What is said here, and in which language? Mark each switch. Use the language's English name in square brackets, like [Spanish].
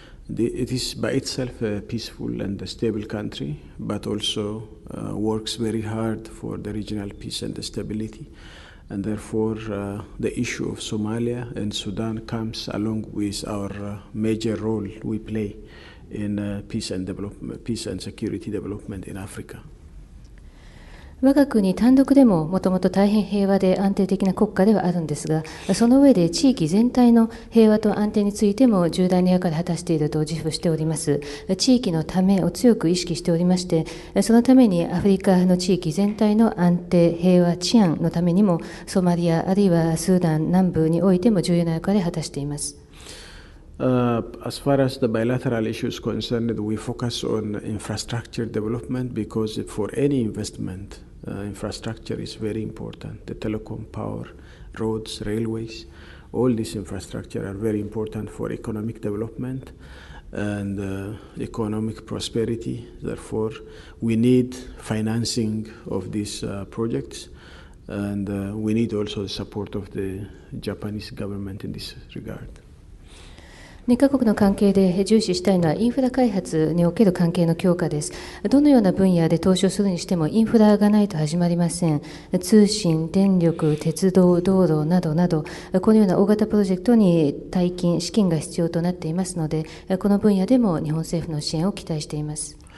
[English] It is by itself a peaceful and a stable country, but also works very hard for the regional peace and stability. And therefore, the issue of Somalia and Sudan comes along with our major role we play in peace and security development in Africa. [Japanese] 我が国単独でももともと大変平和で安定的な国家ではあるんですが、その上で地域全体の平和と安定についても重大な役割を果たしていると自負しております。地域のためを強く意識しておりまして、そのためにアフリカの地域全体の安定、平和、治安のためにもソマリアあるいはスーダン南部においても重要な役割を果たしています。 [English] As far as the bilateral issues concerned, we focus on infrastructure development because for any investment, infrastructure is very important. The telecom, power, roads, railways, all these infrastructure are very important for economic development and economic prosperity. Therefore, we need financing of these projects, and we need also the support of the Japanese government in this regard. [Japanese] 2カ国の関係で重視したいのはインフラ開発における関係の強化です。どのような分野で投資をするにしてもインフラがないと始まりません。通信、電力、鉄道、道路などなど、このような大型プロジェクトに大金、資金が必要となっていますので、この分野でも日本政府の支援を期待しています。